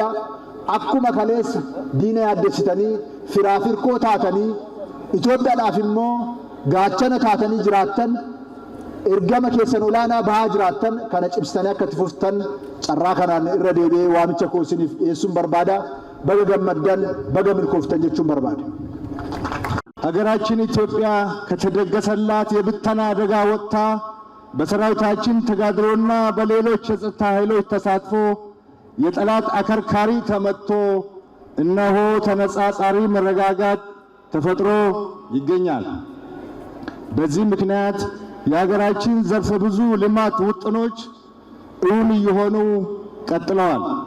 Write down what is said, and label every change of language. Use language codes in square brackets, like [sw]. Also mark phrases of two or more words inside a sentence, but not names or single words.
[om] Akkuma kaleessa diina yaaddessitanii firaa firqoo taatanii Itoophiyaadhaaf immoo gaachana taatanii jiraattan, ergama keessan olaanaa bahaa jiraattan kana cimsitanii akka itti fuftan carraa kanaan irra deebi'ee waamicha koo isiniif dhiyeessuun barbaada. baga gammaddan baga milkooftan jechuun barbaada። [am] ሀገራችን ኢትዮጵያ ከተደገሰላት የብተና አደጋ ወጥታ በሰራዊታችን ተጋድሎና በሌሎች የጸጥታ ኃይሎች ተሳትፎ የጠላት አከርካሪ ተመትቶ እነሆ ተነጻጻሪ መረጋጋት ተፈጥሮ ይገኛል። በዚህ ምክንያት የሀገራችን ዘርፈ ብዙ ልማት ውጥኖች እውን እየሆኑ ቀጥለዋል።